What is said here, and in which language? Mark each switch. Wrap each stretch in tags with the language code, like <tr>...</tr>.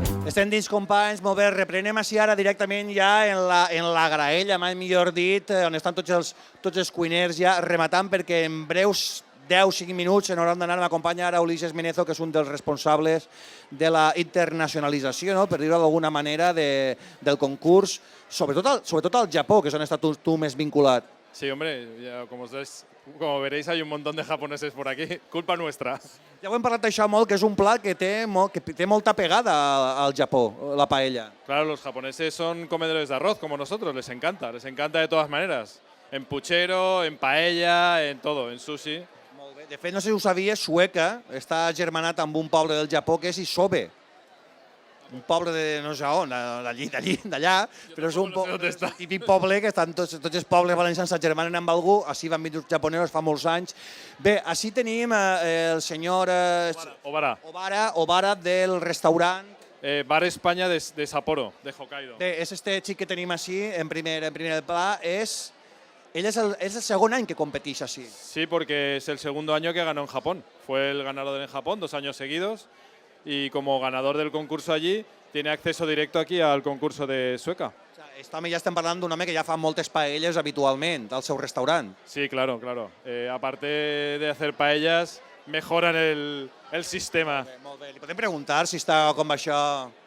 <ca>Estem dins, companys, molt bé, reprenem així ara directament ja en la graella, mai millor dit, on estan tots els cuiners ja rematant, perquè en breus 10-5 minuts se n'hauran d'anar. M'acompanya ara Ulises Menezo, que és un dels responsables de la internacionalització, no? Per dir-ho d'alguna manera, del concurs, sobretot al Japó, que és on estàs tu més vinculat.</ca> <es>Sí, hombre, ya, como veréis hay un montón de japoneses por aquí, culpa nuestra.</es> <ca>Ja ho hem parlat d'això molt, que és un plat que té molta pegada al Japó, la paella.</ca> <es>Claro, los japoneses son comedores de arroz, como nosotros, les encanta de todas maneras. En puchero, en paella, en todo, en sushi.</es> <ca>Molt bé. De fet, no sé si ho sabies, Sueca està germanat amb un poble del Japó que és Isobe. Un poble de no sé on, d'allà, però és un típic poble que estan tots els pobles valencians s'agermanen amb algú, així van venir els japonesos fa molts anys. Bé, així tenim el senyor Obara del restaurant Bar España de Sapporo, de Hokkaido. Bé, és este xic que tenim així, en primer pla, ell és el segon any que competeix així.</ca> <es>Sí, porque es el segundo año que ganó en Japón. Fue el ganador en Japón 2 años seguidos. Y como ganador del concurso allí, tiene acceso directo aquí al concurso de Sueca.</es> <ca>Aquest home ja estem parlant d'un home que ja fa moltes paelles habitualment al seu restaurant.</ca> <es>Sí, claro. Aparte de hacer paellas, mejoran el sistema.</es> <ca>Molt bé. Li podem preguntar si està com això?</ca>